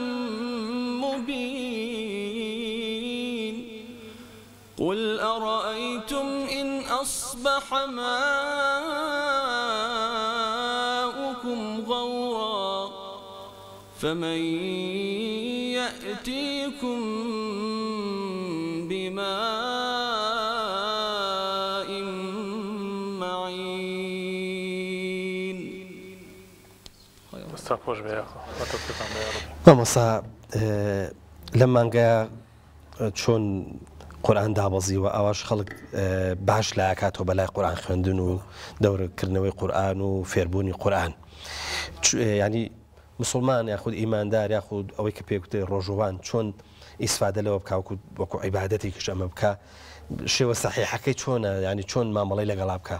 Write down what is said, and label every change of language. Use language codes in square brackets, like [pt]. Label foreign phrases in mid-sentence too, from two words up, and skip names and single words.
[ar] مبين قل أرأيتم إن أصبح ماؤكم غورا فمن يأتيكم بماء معين [ckb] مامۆستا لەم مانگەیە چۆن قورئان دابەزی و ئەوەش خەڵک باش لە ئاکاتەوە بەلای قورئان خوێندن و دەورەکردنەوەی قورئان و فێربوونی قورئان ینی مسلمان یاخود ئیماندار یاخود ئەوەی کە پێکوتێ ڕۆژوان چۆن ئیسفادە لەوە بکە وەکو عیبادەتێکیش ئەمە بکە شێوە سەحیحەکەی چۆنە ینی چۆن مامەڵەی لەگەڵا بکە.